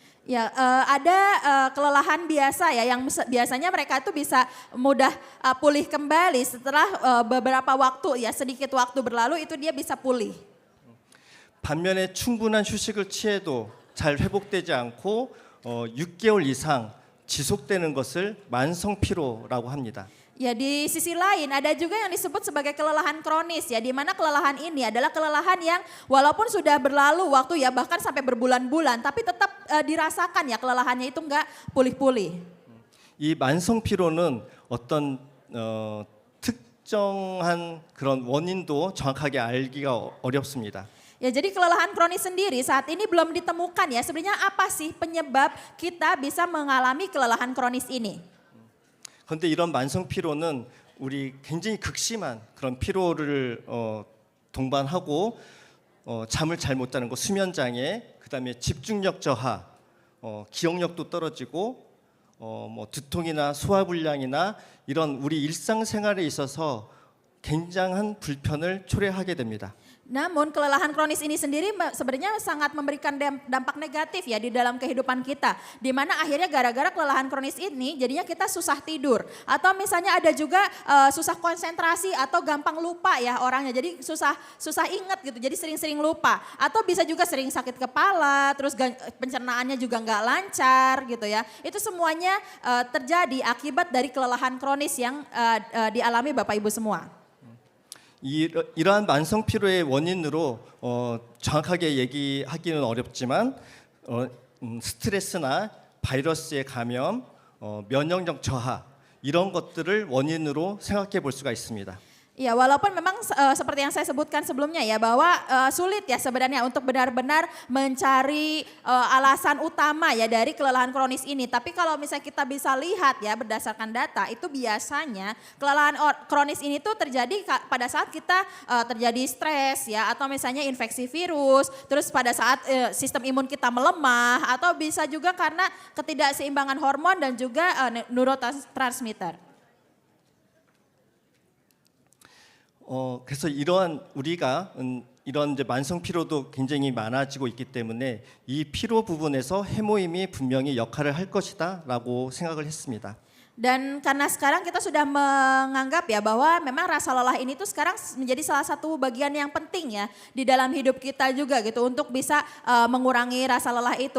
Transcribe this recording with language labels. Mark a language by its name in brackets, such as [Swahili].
[Indonesian] Ya, ada kelelahan biasa ya yang biasanya mereka tuh bisa mudah pulih kembali setelah beberapa waktu ya, sedikit waktu berlalu itu dia bisa pulih. [Korean] 반면에 충분한 휴식을 취해도 잘 회복되지 않고 6개월 이상 지속되는 것을 만성 피로라고 합니다. [Indonesian] Ya di sisi lain ada juga yang disebut sebagai kelelahan kronis ya, di mana kelelahan ini adalah kelelahan yang walaupun sudah berlalu waktu ya bahkan sampai berbulan-bulan tapi tetap dirasakan ya kelelahannya itu enggak pulih-pulih. [Korean] 이 만성 피로는 어떤 특정한 그런 원인도 정확하게 알기가 어렵습니다. [Indonesian] Ya, jadi kelelahan kronis sendiri saat ini belum ditemukan ya. Sebenarnya apa sih penyebab kita bisa mengalami kelelahan kronis ini? [Korean] 그런데 이런 만성 피로는 우리 굉장히 극심한 그런 피로를 동반하고 잠을 잘 못 자는 거, 수면 장애, 그다음에 집중력 저하, 기억력도 떨어지고 뭐 두통이나 소화불량이나 이런 우리 일상생활에 있어서 굉장한 불편을 초래하게 됩니다. [Indonesian] Namun kelelahan kronis ini sendiri sebenarnya sangat memberikan dampak negatif ya di dalam kehidupan kita. Di mana akhirnya gara-gara kelelahan kronis ini jadinya kita susah tidur. Atau misalnya ada juga susah konsentrasi atau gampang lupa ya orangnya. Jadi susah ingat gitu, jadi sering-sering lupa. Atau bisa juga sering sakit kepala, terus pencernaannya juga nggak lancar gitu ya. Itu semuanya terjadi akibat dari kelelahan kronis yang dialami Bapak Ibu semua. [Korean] 이러한 만성 피로의 원인으로 정확하게 얘기하기는 어렵지만 스트레스나 바이러스의 감염, 면역력 저하 이런 것들을 원인으로 생각해 볼 수가 있습니다. [Indonesian] Ya, walaupun memang seperti yang saya sebutkan sebelumnya ya bahwa sulit ya sebenarnya untuk benar-benar mencari alasan utama ya dari kelelahan kronis ini. Tapi kalau misalnya kita bisa lihat ya berdasarkan data itu biasanya kelelahan kronis ini tuh terjadi pada saat kita terjadi stres ya atau misalnya infeksi virus, terus pada saat sistem imun kita melemah atau bisa juga karena ketidakseimbangan hormon dan juga neurotransmitter. [Korean] 그래서 이러한 우리가 이런 이제 만성 피로도 굉장히 많아지고 있기 때문에 이 피로 부분에서 해모임이 분명히 역할을 할 것이다라고 생각을 했습니다. [Indonesian] Dan karena sekarang kita sudah menganggap ya bahwa memang rasa lelah ini tuh sekarang menjadi salah satu bagian yang penting ya di dalam hidup kita juga gitu untuk bisa mengurangi rasa lelah itu.